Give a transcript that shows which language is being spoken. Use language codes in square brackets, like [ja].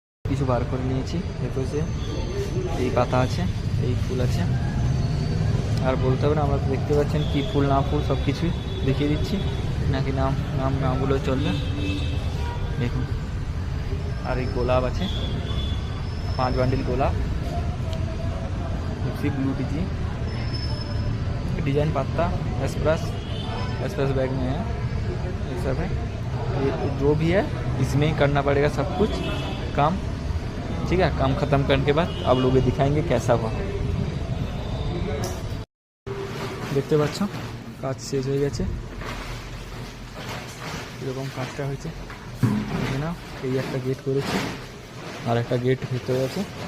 [bn] কিছু বার করে নিয়েছি, দেখেছে এই পাতা আছে, এই ফুল আছে, আর বলতে হবে না, আমরা দেখতে পাচ্ছেন কি ফুল না ফুল সব কিছুই দেখিয়ে দিচ্ছি, নাকি নাম না বলেও চলবে। দেখুন, আর এই গোলাপ আছে, 5 বান্ডিল [hi] गोलाप, उसी ब्लू डिजाइन पत्ता, एक्सप्रेस बैग में है, ये सब है। ये जो भी है इसमें ही करना पड़ेगा सब कुछ काम, ठीक है। काम ख़त्म करने के बाद आप लोग दिखाएंगे कैसा हुआ। [bn] দেখতে পাচ্ছ কাজ শেষ হয়ে গেছে, এরকম কাজটা হয়েছে না। এই একটা গেট করেছি, আর একটা গেট ভেতরে আছে।